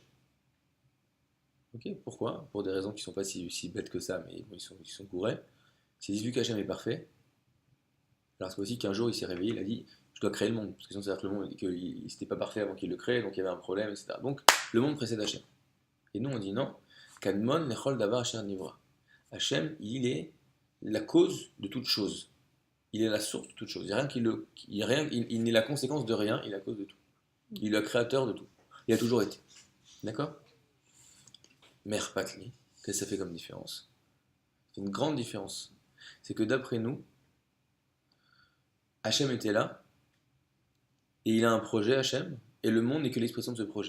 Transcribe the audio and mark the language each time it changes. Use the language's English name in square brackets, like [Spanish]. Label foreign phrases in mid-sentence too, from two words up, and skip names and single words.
[French] Ok, pourquoi? Pour des raisons qui ne sont pas si bêtes que ça, mais bon, ils sont gourés. C'est dit vu qu'Hachem est parfait, alors c'est aussi qu'un jour il s'est réveillé, il a dit je dois créer le monde, parce que sinon c'est-à-dire que le monde, qu'il n'était pas parfait avant qu'il le crée, donc il y avait un problème, etc. Donc le monde précède Hachem. Et nous on dit non, [Hebrew] קדמון לכל דבר אשר נברא. [French] Hachem, il est la cause de toute chose. Il est la source de toute chose. Il, y a rien qui le, il, y a rien, il n'est la conséquence de rien, il est la cause de tout. Il est le créateur de tout. Il a toujours été. D'accord? Mère Patli, qu'est-ce que ça fait comme différence? C'est une grande différence. C'est que d'après nous, Hachem était là, et il a un projet, Hachem, et le monde n'est que l'expression de ce projet.